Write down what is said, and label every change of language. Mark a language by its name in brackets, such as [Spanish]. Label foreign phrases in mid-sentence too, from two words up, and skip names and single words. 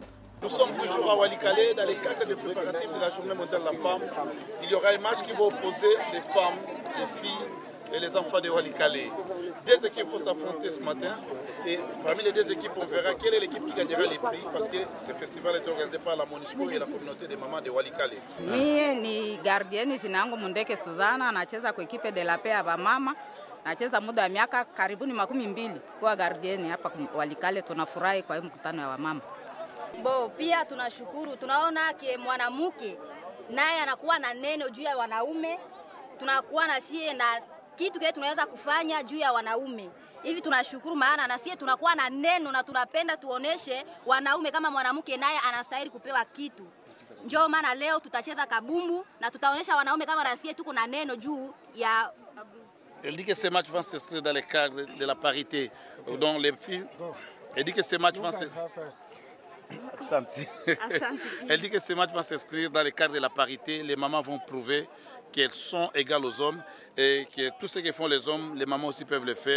[French] Nous sommes toujours à Walikale dans les cadres de préparatifs de la Journée mondiale de la femme. Il y aura un match qui va opposer les femmes, les filles et les enfants de Walikale. Deux équipes vont s'affronter ce matin et parmi les deux équipes, on verra quelle est l'équipe qui gagnera les prix parce que ce festival est organisé par la MONUSCO et la communauté des mamans de Walikale. [Swahili] Mie ni gardieni jina yangu Mundeke Suzana, nacheza kwa ekipe [French] de la paix [Swahili] ya mama. Nacheza muda wa miaka karibuni 12 kwa gardieni hapa Walikale. Tunafurahi kwa hii mkutano ya wamama. Pia tunashukuru, tunaona mwanamke naye anakuwa na neno juu ya wanaume, tunakuwa na sie na kitu kile tunaweza kufanya juu ya wanaume. Hivi tunashukuru maana na sie tunakuwa na neno na tunapenda tuoneshe wanaume kama mwanamke naye anastahili kupewa kitu. Njoo maana leo tutacheza kabumbu na tutaonesha wanaume kama na sie tuko na neno juu ya. [French] Elle dit que ces matchs vont s'inscrire dans le cadre de la parité dont les filles. Elle dit que ces matchs vont s'inscrire. Elle dit que ce match va s'inscrire dans le cadre de la parité. Les mamans vont prouver qu'elles sont égales aux hommes et que tout ce que font les hommes, les mamans aussi peuvent le faire.